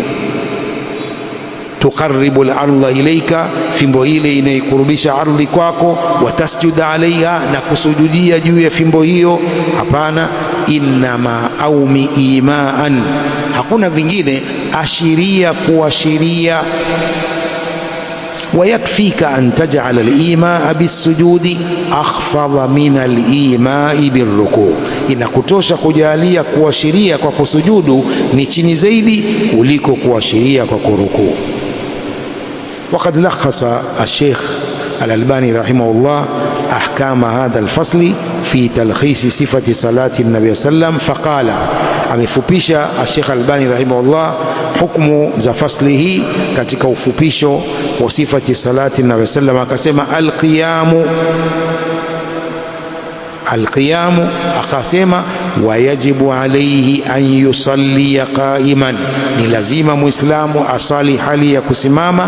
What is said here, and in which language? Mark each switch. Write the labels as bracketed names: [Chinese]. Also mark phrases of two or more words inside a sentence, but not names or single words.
[Arabic] تقرب الأرض إليك, [Swahili] fimbo ile inaikurubisha ardhi kwako. [Arabic] وتسجد عليها, [Swahili] na kusujudia juu ya fimbo hiyo. Hapana, [Arabic] إنما أومئ إيماء, [Swahili] hakuna vingine, ashiria kuashiria. [Arabic] ويكفيك أن تجعل الإيماء بالسجود أخفض من الإيماء بالركوع', [Swahili] inakutosha kujalia kuashiria kwa kusujudu ni chini zaidi kuliko kuashiria kwa kurukuu. [Arabic] وقد لخص الشيخ الألباني رحمه الله أحكام هذا الفصل في تلخيص صفة صلاة النبي صلى الله عليه وسلم فقال، amefupisha الشيخ الألباني رحمه الله [Swahili] hukumu za fasli hii katika ufupisho wa sifati salati nabii sallam, akasema alqiyamu, akasema [Arabic] ويجب عليه أن يصلي قائما, [Swahili] ni lazima muislamu asali hali ya kusimama.